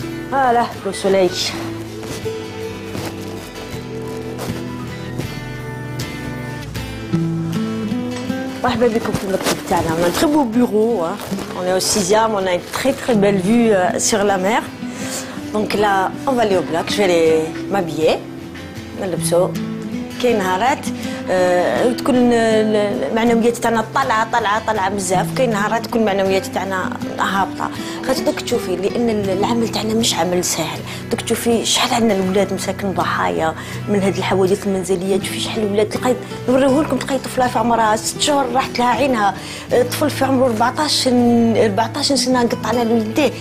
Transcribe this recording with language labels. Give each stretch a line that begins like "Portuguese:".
French: فوالا لو سوليي.
Arabic: مرحبا بكم في المكتب تاعنا.
French: On a un très beau bureau, on est au 6e, on a une très belle vue sur la mer. Donc là, on va aller au bloc, je vais aller m'habiller.
Arabic: نلبسو. كاين نهارات تكون المعنويات تاعنا طالعه بزاف، كاين نهارات تكون المعنويات تاعنا هابطه. خاطر دوك تشوفي لان العمل تاعنا مش عمل سهل، دوك تشوفي شحال عندنا الاولاد مساكن ضحايا من هذه الحوادث المنزليه. تشوفي شحال الاولاد تلقاي نوريه لكم، تلقاي طفله في عمرها 6 شهور راحت لها عينها، طفل في عمره 14 سنه قطع له يديه.